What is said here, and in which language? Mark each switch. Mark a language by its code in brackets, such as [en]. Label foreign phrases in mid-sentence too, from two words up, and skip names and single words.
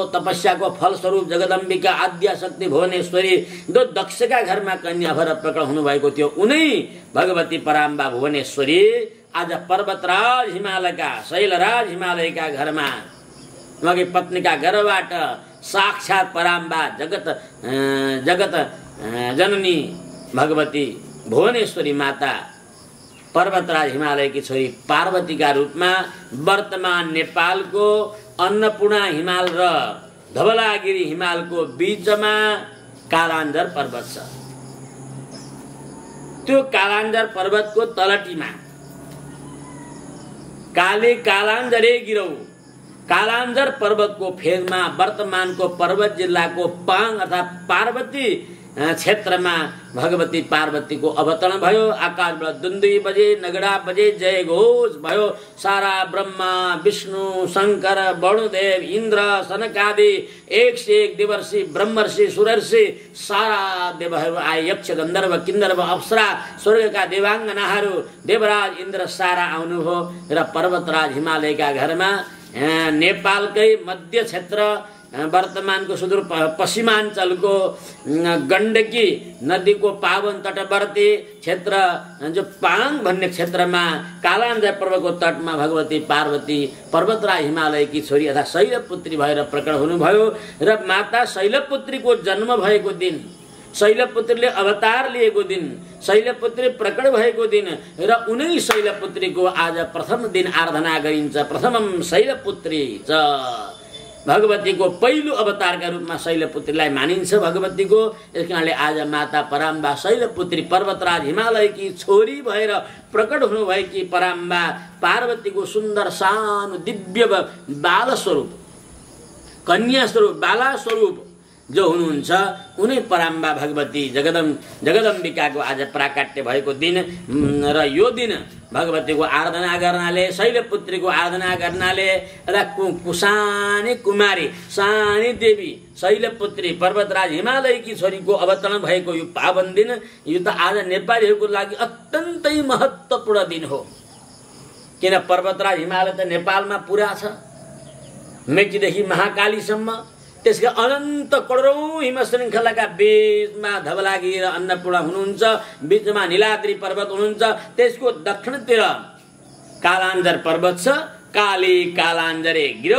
[ne] तपस्याको फलस्वरूप जगदम्बिका आद्या शक्ति भुवनेश्वरी जो दक्षका घरमा कन्या भएर प्रकट हुनुभएको थियो, उनै भगवती पराम्बा भुवनेश्वरी आज पर्वतराज हिमालयका, शैलराज हिमालयका घरमा उहाँकी पत्नीका गर्भबाट साक्षात पराम्बा जगत जननी भगवती भुवनेश्वरी माता पर्वतराज हिमालयकी छोरी पार्वतीका रूपमा वर्तमान नेपालको अन्नपूर्णा हिमाल र धवलागिरी हिमालको बीचमा कालाञ्जर पर्वत छ। त्यो कालाञ्जर पर्वतको तलटीमा [sa] काले कालाञ्जरे गिरौ, [ne] कालाञ्जर पर्वतको फेदमा वर्तमानको पर्वत जिल्लाको पाङ अर्थात् पार्वती क्षेत्रमा भगवती पार्वतीको अवतरण भयो। आकाशबाट दुन्दुई बजे, नगडा बजे, जय घोष भयो। सारा ब्रह्मा विष्णु शङ्कर वरुणदेव इन्द्र सनकादि 101 देवर्षि ब्रह्मर्षि सुरर्षि सारा देवहरू आए। यक्ष गन्धर्व किन्नर अप्सरा स्वर्गका देवाङ्गनाहरू देवराज इन्द्र सारा आउनुभयो र पर्वतराज हिमालयका घरमा नेपालकै मध्य क्षेत्र वर्तमानको सुदूर पश्चिमाञ्चलको गण्डकी नदीको पावन तटवर्ती क्षेत्र जो पाङ भन्ने क्षेत्रमा कालाञ्जर पर्वतको तटमा भगवती पार्वती पर्वतराज हिमालयकी छोरी अर्थात् शैलपुत्री भएर प्रकट हुनुभयो। र माता शैलपुत्रीको जन्म भएको दिन, शैलपुत्रीले अवतार लिएको दिन, शैलपुत्री प्रकट भएको दिन र उनै शैलपुत्रीको आज प्रथम दिन आराधना गरिन्छ। [sa] प्रथमम शैलपुत्री च [ne] भगवतीको पहिलो अवतारका रूपमा शैलपुत्रीलाई मानिन्छ भगवतीको। यस कारणले आज माता पराम्बा शैलपुत्री पर्वतराज हिमालयकी छोरी भएर प्रकट हुनुभएकी पराम्बा पार्वतीको सुन्दर सानो दिव्य बाल स्वरूप, कन्या स्वरूप, बाला स्वरूप जो हुनुहुन्छ उनै पराम्बा भगवती जगदम्बिकाको आज प्राकाट्य भएको दिन र यो दिन भगवतीको आराधना गर्नाले शैलपुत्रीको आराधना गर्नाले र कुसानी कुमारी सानी देवी शैलपुत्री पर्वतराज हिमालयकी छोरीको अवतरण भएको यो पावन दिन, यो त आज नेपालीहरूको लागि अत्यन्तै महत्त्वपूर्ण दिन हो। किन पर्वतराज हिमालय त नेपालमा पुरा छ, मेचीदेखि महाकालीसम्म। त्यसका अनन्त करोडौं हिम श्रृङ्खलाका बीचमा धवलागिरी र अन्नपूर्ण हुनुहुन्छ, बीचमा नीलाद्री पर्वत हुनुहुन्छ, त्यसको दक्षिणतिर कालाञ्जर पर्वत छ, [sa] काली कालाञ्जरे गिरौ।